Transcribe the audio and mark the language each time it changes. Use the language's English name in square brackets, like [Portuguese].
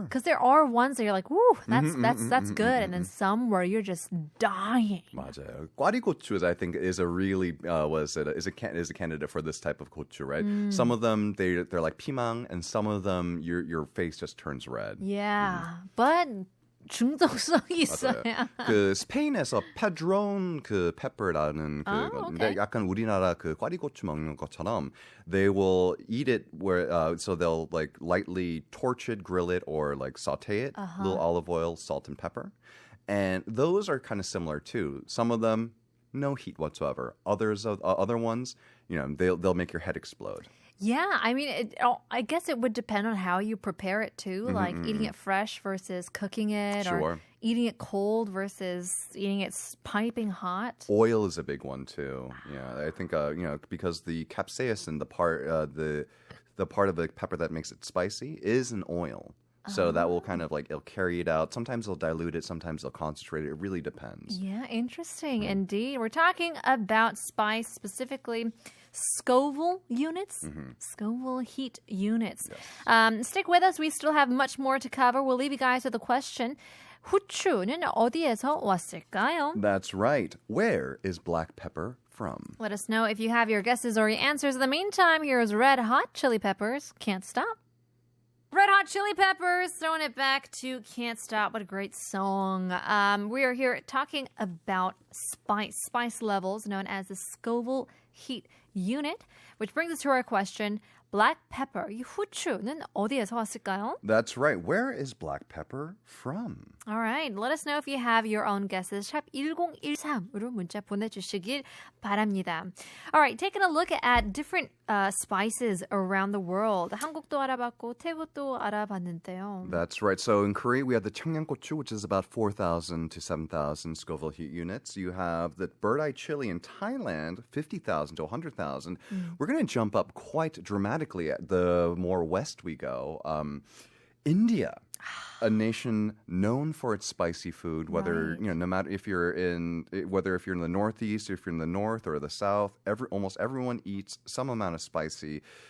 [English] Because there are ones that you're like, woo, that's good. And then some where you're just dying. [Korean] 맞아요. [English] 꽈리고추, I think, is a really is a candidate for this type of gochu, right? Some of them they're like 피망, and some of them your face just turns red. Yeah, but [Korean] 중독성이 있어요. 그 스페인에서 padrón 그 pepper라는 [English] okay. [Korean] 약간 우리나라 그 꽈리고추 먹는 것처럼 [English] they will eat it where so they'll like lightly torch it, grill it, or like saute it, little olive oil, salt, and pepper, and those are kind of similar too. Some of them no heat whatsoever. Other ones, they'll make your head explode. Yeah, I mean, I guess it would depend on how you prepare it too, like eating it fresh versus cooking it, or eating it cold versus eating it piping hot. Oil is a big one too. Yeah, I think because the capsaicin, the part of the pepper that makes it spicy, is an oil. So that will kind of like, it'll carry it out. Sometimes they'll dilute it. Sometimes they'll concentrate it. It really depends. Yeah, interesting indeed. We're talking about spice, specifically Scoville units, Scoville heat units. Yes. Stick with us. We still have much more to cover. We'll leave you guys with a question. [Korean] 후추는 어디에서 왔을까요? [English] That's right. Where is black pepper from? Let us know if you have your guesses or your answers. In the meantime, here's Red Hot Chili Peppers. Can't Stop. Red Hot Chili Peppers, throwing it back to Can't Stop. What a great song. We are here talking about spice levels known as the Scoville heat unit, which brings us to our question. Black pepper, [Korean] 이 후추는 어디에서 왔을까요? [English] That's right. Where is black pepper from? All right. Let us know if you have your own guesses. [Korean] 샵 1013으로 문자 보내주시길 바랍니다. [English] All right. Taking a look at different spices around the world. [Korean] 한국도 알아봤고 태국도 알아봤는데요. [English] That's right. So in Korea, we have the 청양고추, which is about 4,000 to 7,000 Scoville heat units. You have the bird eye chili in Thailand, 50,000 to 100,000. We're going to jump up quite dramatically the more west we go. India, a nation known for its spicy food, whether no matter if you're in the northeast, if you're in the north or the south, almost everyone eats some amount of spicy.